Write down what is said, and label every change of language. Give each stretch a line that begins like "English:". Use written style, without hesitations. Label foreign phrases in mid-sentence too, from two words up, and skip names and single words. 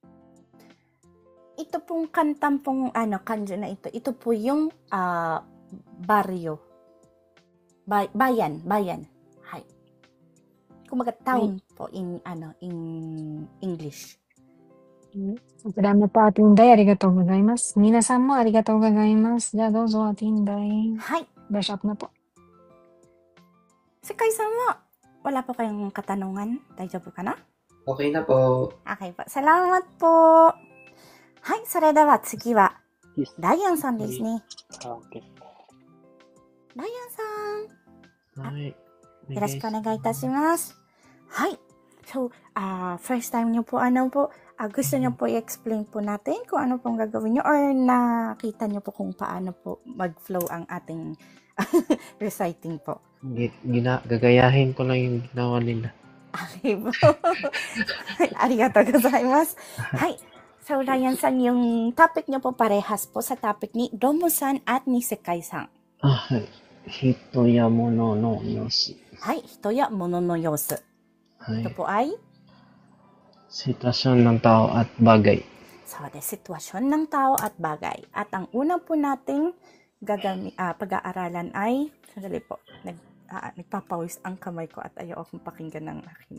Filipino: Ito pong kantang pong kanji na ito. Ito po yung barrio. Bayan.
Japanese: Hay.
Filipino: Kumaga town po
English: in English.
Filipino: Salamat po Ate Inday.
Japanese: ありがとうございます。皆さんもありがとうございます. じゃ、どうぞ Ate Inday. Hay.
English: Brush up
Filipino: na po. Sekai-san wa, wala po kayong katanungan?
Japanese: 大丈夫か na?
Filipino: Okay na po. Okay po. Salamat po.
Japanese: はい、それでは次は、ライアンさんですね。 Okay. ライアンさん。はい。よろしくお願いいたします。
Filipino: はい。So,
English: first time
Filipino: nyo po, gusto nyo po i-explain po natin kung ano pong gagawin nyo or nakita nyo po kung paano po mag-flow ang ating reciting po. Gagayahin ko lang yung ginawa nila. Okay po.
Japanese: ありがとうございます.
Filipino: はい。So, Ryan san, yung topic nyo po parehas po sa topic ni Domo-san at ni Sekai-san.
Japanese: はい。人や物の様子。はい。人や物の様子。
Filipino: Ito po ay? Sitwasyon ng tao at bagay. So, sitwasyon ng tao at bagay. At ang una po nating pag-aaralan ay, sandali po, nagpapawis ang kamay ko at ayaw akong pakinggan ng aking.